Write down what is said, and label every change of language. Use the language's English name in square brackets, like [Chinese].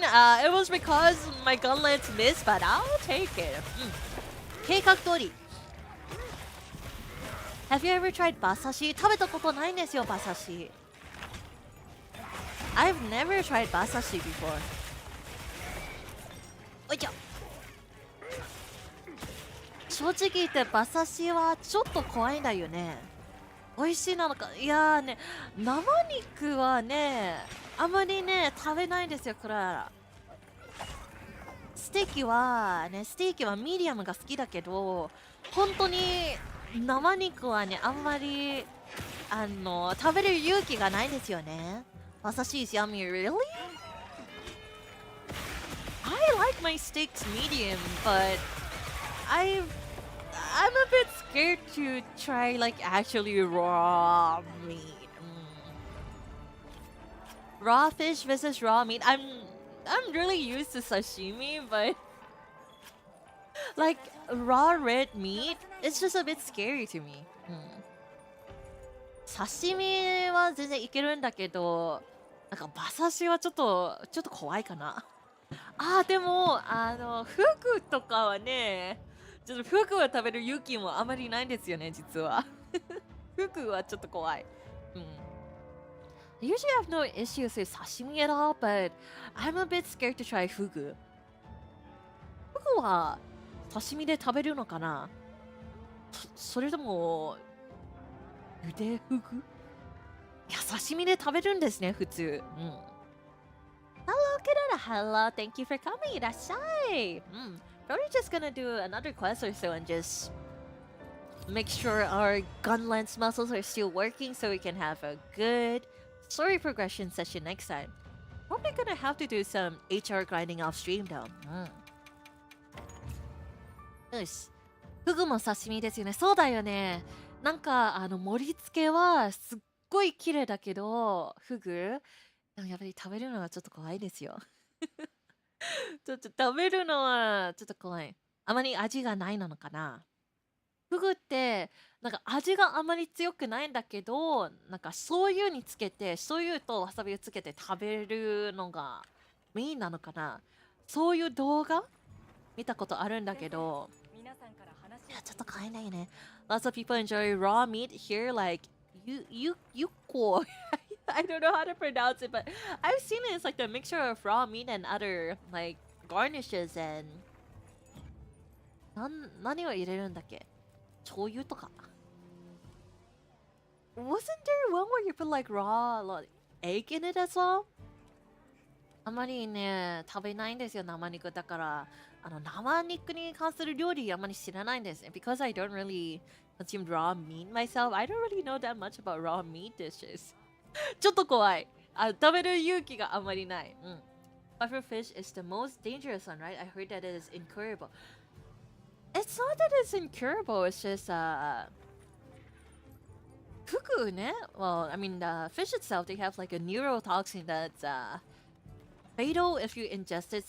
[English] It was because my GUNLANCE missed, but I'll take it. [Japanese] 計画通り。 [English] Have you ever tried 馬刺し？ [Japanese] 食べたことないんですよ、馬刺し。 [English] I've never tried 馬刺し before. [Japanese] おいちょ。正直言って馬刺しはちょっと怖いんだよね。美味しいなのか。いやーね、生肉はね、あまりね、食べないんですよ、クララ。ステーキはミディアムが好きだけど、本当に生肉はね、あんまり食べる勇気がないんですよね。 [English] 馬刺し is yummy, really? I like my steaks medium, but I'm a bit scared to try like actually raw meat. Raw fish versus raw meat. I'm really used to sashimi, but like raw red meat, it's just a bit scary to me. [Japanese] 刺身は全然いけるんだけど、なんか馬刺しはちょっと怖いかな。でもフグとかはね、ちょっとフグを食べる勇気もあまりないんですよね、実は。フグはちょっと怖い。 [English] I usually have no issues with sashimi at all, but I'm a bit scared to try フグ。 [Japanese] フグは刺身で食べるのかな？それとも茹でフグ？いや、刺身で食べるんですね、普通。 [English] Hello, Klara. Hello, thank you for coming. [Japanese] いらっしゃい。 [English] Probably just gonna do another quest or so and just make sure our GUNLANCE muscles are still working so we can have a good story progression session next time. Probably gonna have to do some HR grinding off stream though. [Japanese] よし。フグも刺身ですよね。そうだよね。なんか盛り付けはすっごい綺麗だけど、フグでもやっぱり食べるのはちょっと怖いですよ。ちょっと食べるのはちょっと怖い。あまり味がないのかな。フグってなんか味があまり強くないんだけど、なんか醤油につけて、醤油とわさびをつけて食べるのがメインなのかな。そういう動画見たことあるんだけど、いやちょっと買えないね。 [English] Lots of people enjoy raw meat here, like yuko. I don't know how to pronounce it, but I've seen it. It's like a mixture of raw meat and other like garnishes and [Japanese] 何を入れるんだっけ？醤油とか。 [English] Wasn't there one where you put like raw like, egg in it as well? [Japanese] あまりね、食べないんですよ、生肉だから。生肉に関する料理あまり知らないんですね。 [English] Because I don't really consume raw meat myself, I don't really know that much about raw meat dishes. [Japanese] ちょっと怖い。食べる勇気があまりない。 [English] Pufferfish is the most dangerous one, right? I heard that it is incurable. It's not that it's incurable, it's just fuku ne? Well, I mean the fish itself, they have like a neurotoxin that's fatal if you ingest it.